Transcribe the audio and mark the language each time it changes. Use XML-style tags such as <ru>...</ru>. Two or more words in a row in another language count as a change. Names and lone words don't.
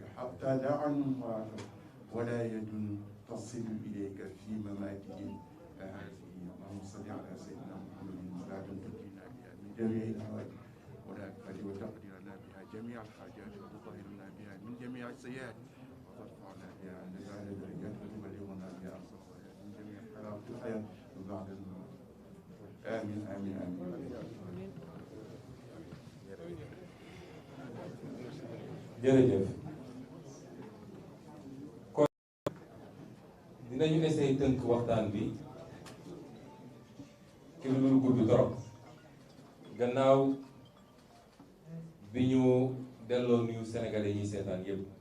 <ar>حتى لا عنهم مراك ولا يد تصل إليك في مماتهم هذه اللهم صل على سيدنا محمد ولا تنجينا بها من جميع الحوادث ولا تقدر وتقدر لنا بها جميع الحاجات وتطهرنا بها من جميع السيئات وترفعنا بها عند أعلى الدرجات وتبلغنا بها أقصى الغايات من جميع الحالات في الحياة وبعد الموت آمين آمين آمين</ar> <wo>jërëjëf kon dinañu essayer tënk waxtaan bi ci lu dul gudd trop gannaaw bi ñu delloo nuyu sénégalais yi seetaan yépp</wo>